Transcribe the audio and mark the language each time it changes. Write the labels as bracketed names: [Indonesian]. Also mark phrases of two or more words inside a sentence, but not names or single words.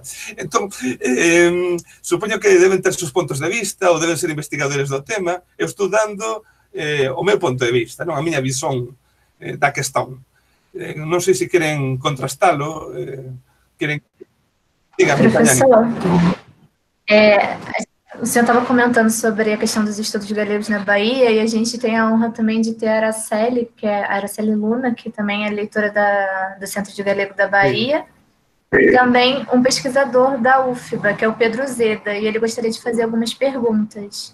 [Galician] Entón, supoño que deben ter seus pontos de vista ou deben ser investigadores do tema. Eu estou dando o meu ponto de vista, non a miña visón da questão. Non sei se queren contrastalo, queren... Dígame, [Portuguese] Professor, o senhor estava comentando sobre a questão dos estudos galegos na Bahia, e a gente tem a honra também de ter a Araceli, que é a Araceli Luna, que também é leitora do Centro de Galego da Bahia, e também um pesquisador da UFBA, que é o Pedro Zeda, e ele gostaria de fazer algumas perguntas.